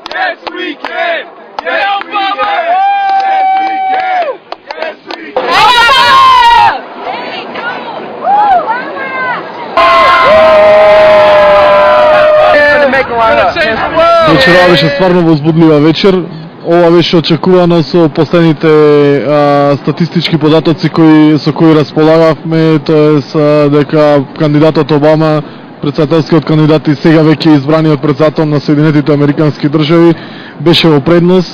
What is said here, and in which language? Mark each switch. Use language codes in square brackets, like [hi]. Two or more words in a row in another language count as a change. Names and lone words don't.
[en] Yes, we can! Yes, we can! Yes, we can! Yes, we can! [mk] Вечерава беше стварно возбудлива вечер. Ова беше очекувано со последните статистички податоци со кои располагавме, тоест дека кандидатот Обама, претседателскиот кандидат и сега веќе избраниот претседател на Соединетите Американски држави, беше во предност.